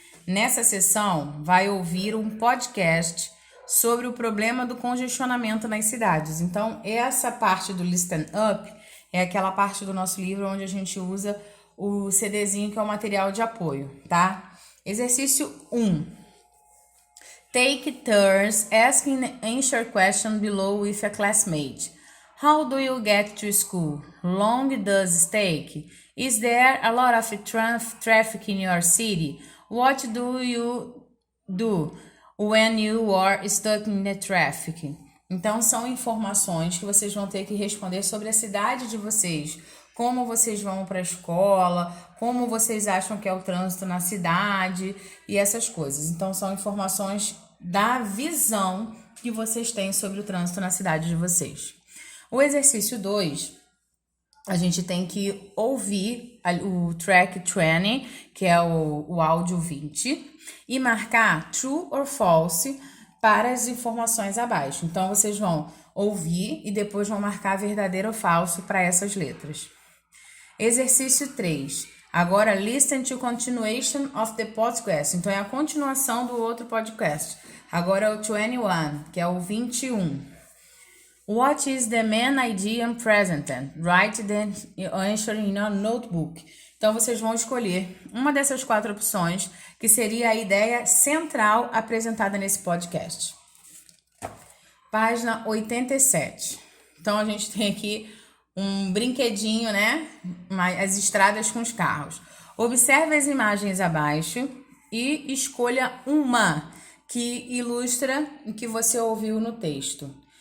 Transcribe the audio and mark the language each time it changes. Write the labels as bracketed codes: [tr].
[pt] Nessa sessão, vai ouvir um podcast sobre o problema do congestionamento nas cidades. Então, essa parte do Listen Up é aquela parte do nosso livro onde a gente usa o CDzinho, que é o material de apoio, tá? Exercício 1. [en] Take turns asking the answer question below with a classmate. How do you get to school? Long does it take? Is there a lot of traffic in your city? What do you do when you are stuck in the traffic? [pt] Então, são informações que vocês vão ter que responder sobre a cidade de vocês. Como vocês vão para a escola, como vocês acham que é o trânsito na cidade e essas coisas. Então, são informações da visão que vocês têm sobre o trânsito na cidade de vocês. O exercício 2, a gente tem que ouvir o track 20, que é o áudio 20, e marcar [en] true or false [pt] para as informações abaixo. Então, vocês vão ouvir e depois vão marcar verdadeiro ou falso para essas letras. Exercício 3. Agora, [en] listen to continuation of the podcast. [pt] Então, é a continuação do outro podcast. Agora é o 21, que é o 21. [en] What is the main idea presented? Write the answer in your notebook. [pt] Então, vocês vão escolher uma dessas 4 opções, que seria a ideia central apresentada nesse podcast. Página 87. Então, a gente tem aqui um brinquedinho, né? As estradas com os carros. Observe as imagens abaixo e escolha uma que ilustra o que você ouviu no texto.